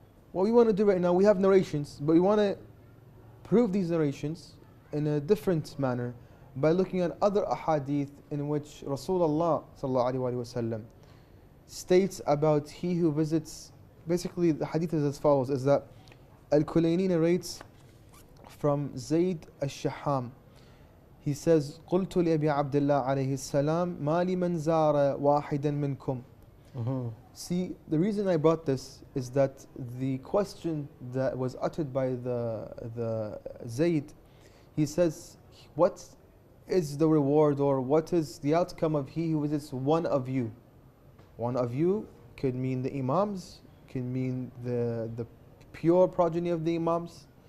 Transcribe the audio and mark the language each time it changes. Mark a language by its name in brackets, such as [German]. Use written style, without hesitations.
[English] What we want to do right now, we have narrations, but we want to prove these narrations in a different manner by looking at other ahadith in which Rasulullah sallallahu alaihi wasallam states about he who visits. Basically, the hadith is as follows: is that Al-Kulayni narrates from Zayd al-Shaham. He says, [Arabic] قلت لأبي عبد الله عليه السلام ما لمن زار واحدا منكم. [English] See, the reason I brought this is that the question that was uttered by the Zayd, he says, what is the reward, or what is the outcome of he who visits one of you? One of you could mean the Imams, could mean the pure progeny of the Imams.